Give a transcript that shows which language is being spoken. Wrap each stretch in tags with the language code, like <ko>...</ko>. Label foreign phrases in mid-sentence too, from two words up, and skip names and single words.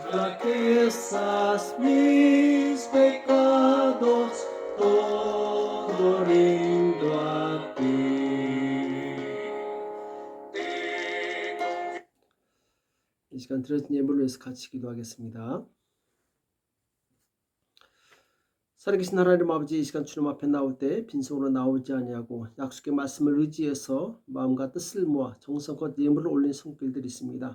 <es>que esas mis pecados todo rindo a ti.</es> <ko>이 시간 드려진 예물을 위해서 같이 기도하겠습니다. 살아계신 하나님 아버지, 이 시간 주님 앞에 나올 때 빈손으로 나오지 아니하고 약속의 말씀을 의지해서 마음과 뜻을 모아 정성껏 예물을 올린 손길들이 있습니다.</ko>